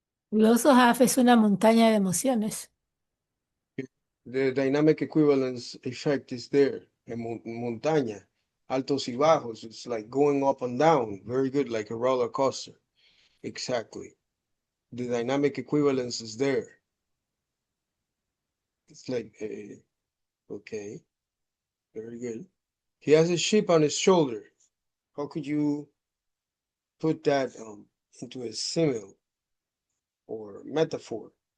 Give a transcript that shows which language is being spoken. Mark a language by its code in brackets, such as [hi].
[en] We also have [es] es una montaña de emociones. [en] The dynamic equivalence effect is there. [es] En montaña, altos y bajos. [en] It's like going up and down. Very good, like a roller coaster. Exactly. The dynamic equivalence is there. It's like, okay, very good. He has a chip on his shoulder. How could you put that into a simile or metaphor?